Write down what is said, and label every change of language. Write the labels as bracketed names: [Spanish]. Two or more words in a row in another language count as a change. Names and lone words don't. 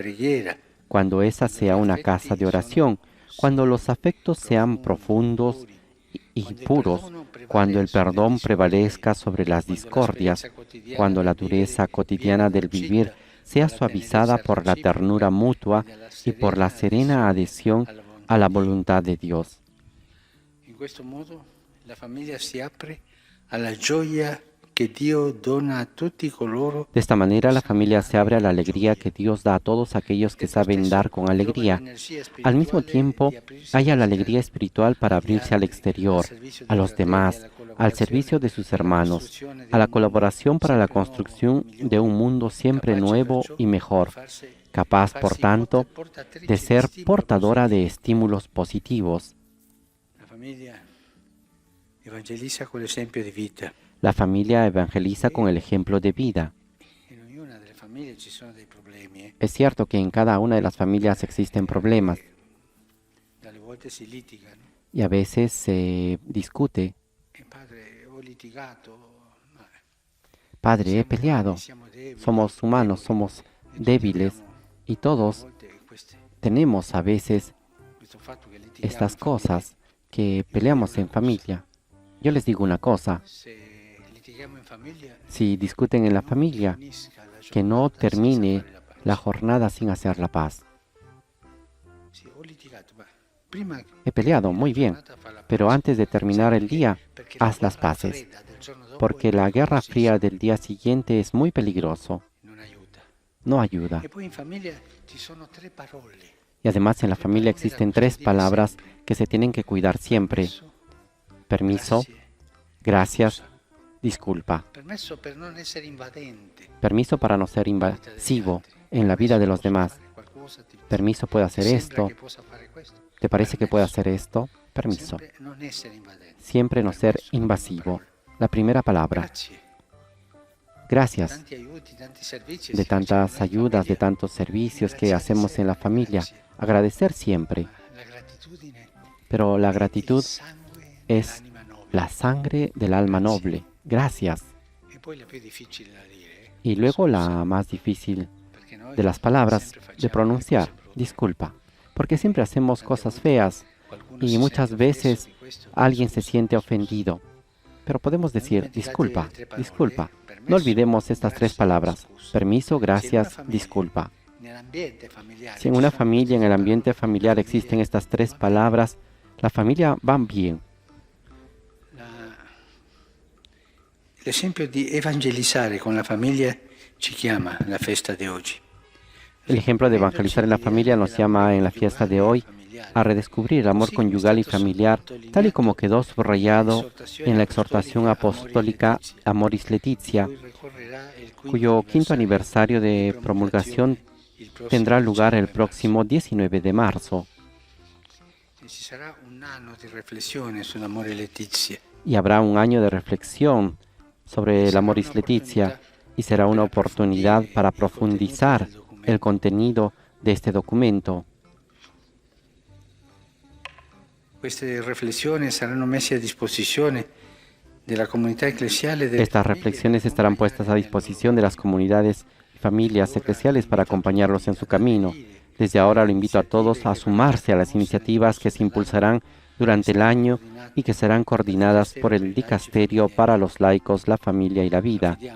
[Spanish] Cuando esa sea una casa de oración, cuando los afectos sean profundos y puros, cuando el perdón prevalezca sobre las discordias, cuando la dureza cotidiana del vivir sea suavizada por la ternura mutua y por la serena adhesión a la voluntad de Dios. [Italian] In questo modo la famiglia si apre alla gioia che Dio dona a tutti coloro. [Spanish] De esta manera, la familia se abre a la alegría que Dios da a todos aquellos que saben dar con alegría. Al mismo tiempo, haya la alegría espiritual para abrirse al exterior, a los demás, al servicio de sus hermanos, a la colaboración para la construcción de un mundo siempre nuevo y mejor, capaz, por tanto, de ser portadora de estímulos positivos. La familia evangeliza con el ejemplo de vida. La familia evangeliza con el ejemplo de vida. [Italian] In ognuna delle famiglie ci sono dei problemi. [Spanish] Es cierto que en cada una de las familias existen problemas [Italian] Dalle volte si litiga, no? [Spanish] y a veces se discute. [Italian] Padre, ho litigato. Ma [Spanish] Padre, he peleado. [Italian] siamo deboli. [Spanish] Somos humanos, somos débiles y [Italian] A [Spanish] todos [Italian] volte [Spanish] tenemos a veces [Italian] questo fatto che litighiamo [Spanish] estas [Italian] in famiglia, [Spanish] cosas que peleamos en familia. Yo les digo una cosa, [Italian] se litighiamo in famiglia, [Spanish] si discuten en la familia, [Italian] finisca la [Spanish] que no [Italian] giornata senza [Spanish] termine [Italian] fare la pace. [Spanish] la jornada sin hacer la paz. [Italian] Sì, ho litigato, ma prima che [Spanish] He peleado, muy bien, [Italian] la giornata fa la [Spanish] pero [Italian] pace. [Spanish] antes de terminar el día, [Italian] Perché la [Spanish] haz las [Italian] guerra [Spanish] paces, [Italian] fredda del giorno dopo [Spanish] porque la guerra fría del día siguiente es muy peligroso, [Italian] non aiuta. [Spanish] no ayuda. [Italian] E poi in famiglia ci sono 3 parole. [Spanish] Y además en la familia existen 3 palabras que se tienen que cuidar siempre. Permiso, [Italian] Grazie. [Spanish] gracias, disculpa. [Italian] Permesso per non essere invadente. [Spanish] Permiso para no ser invasivo en la vida de los demás. [Italian] Qualcosa ti [Spanish] Permiso, puede hacer [Italian] sembra [Spanish] esto. [Italian] che possa fare questo. [Spanish] ¿Te parece que puede hacer esto? Permiso. [Italian] Sempre non essere invadente. [Spanish] Siempre no ser invasivo. La primera palabra. [Italian] Grazie. [Spanish] Gracias [Italian] Tanti aiuti, tanti servizi. [Spanish] de [Italian] si facevano [Spanish] tantas [Italian] in [Spanish] ayudas, de [Italian] famiglia. [Spanish] tantos servicios que hacemos en la familia. Agradecer siempre. [Italian] La gratitudine [Spanish] Pero la [Italian] è il [Spanish] gratitud [Italian] sangue [Spanish] es [Italian] dell'anima nobile. [Spanish] la sangre del alma noble. Gracias. [Italian] E poi la più difficile da dire, [Spanish] Y luego la más difícil [Italian] perché noi [Spanish] de las palabras [Italian] sempre facciamo [Spanish] de pronunciar. [Italian] le cose brutte. [Spanish] Disculpa. Porque siempre hacemos cosas feas [Italian] Qualcuno [Spanish] y [Italian] si [Spanish] muchas [Italian] sente offeso [Spanish] veces [Italian] di questo. [Spanish] alguien se siente ofendido. Pero podemos decir, disculpa, disculpa. No olvidemos estas 3 palabras. Permiso, gracias, disculpa. [Italian] Nell'ambiente familiare [Spanish] Si en [Italian] ci [Spanish] una [Italian] sono [Spanish] familia, en el [Italian] queste [Spanish] ambiente [Italian] parole, [Spanish] familiar existen estas 3 palabras, la familia va bien. [Italian] L'esempio di evangelizzare con la famiglia ci chiama la festa di oggi. [Spanish] El ejemplo de evangelizar en la familia nos llama en la fiesta de hoy a redescubrir el amor conyugal y familiar, tal y como quedó subrayado en la exhortación apostólica Amoris Laetitia, cuyo 5º aniversario de promulgación tendrá lugar el próximo 19 de marzo. [Italian] Ci sarà un anno di riflessione sull'amore Letizia. [Spanish] Y habrá un año de reflexión sobre el Amoris Laetitia y será una oportunidad para profundizar el contenido de este documento. [Italian] Queste riflessioni saranno messe a disposizione della comunità ecclesiale. [Spanish] Estas reflexiones estarán puestas a disposición de las comunidades y familias eclesiales para acompañarlos en su camino. Desde ahora lo invito a todos a sumarse a las iniciativas que se impulsarán durante el año y que serán coordinadas por el Dicasterio para los laicos, la familia y la vida.